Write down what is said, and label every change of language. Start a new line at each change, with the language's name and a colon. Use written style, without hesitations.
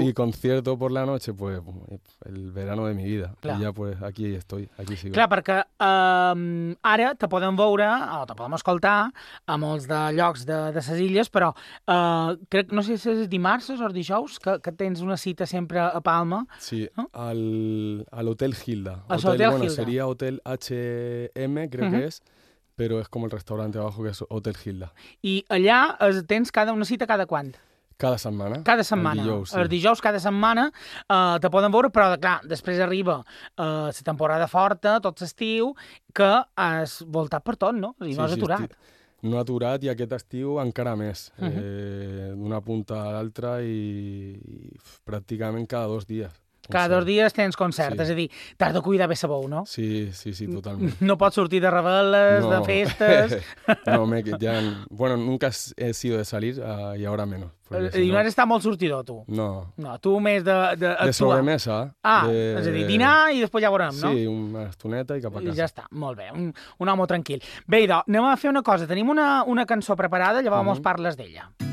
Spanish: I concierto por la noche, pues el verano de mi vida. Claro. Y ya pues aquí estoy, aquí sigo.
Catalan: Clar, perquè ara te podem veure, o te podem escoltar, a molts de llocs de ses illes, però crec, no sé si és dimarts o dijous, que tens una cita sempre a Palma. Sí, a l'Hotel Gilda. A l'Hotel Gilda. Seria Hotel HM, crec que és.
Spanish: Pero es como el restaurante abajo, que es Hotel Gilda.
Catalan: I allà es tens cada una cita cada quant? Cada setmana. Cada setmana. Dijous, sí. El dijous, cada setmana, te poden veure, però, clar, després arriba la temporada forta, tot l'estiu, que has voltat per tot, no? I sí, no has aturat. Sí, no ha aturat, i aquest estiu encara més. Uh-huh. D'una punta a l'altra i pràcticament cada dos dies. Cada dos dies tens concert, sí. És a dir, t'has de cuidar bé sa veu, no? Sí, sí, sí, totalment. No pots sortir de reveles, no. De festes...
Spanish: No, me, ya, bueno, nunca he sido de salir y ahora menos.
Catalan: I no has estat molt sortidor, tu? No. No, tu més de actuar. De sobremesa. Ah, és a dir, dinar i després ja veurem, sí, no? Sí, una estoneta i cap a casa. Ja està, molt bé, un home tranquil. Bé, idò, anem a fer una cosa. Tenim una cançó preparada, llavors parles d'ella.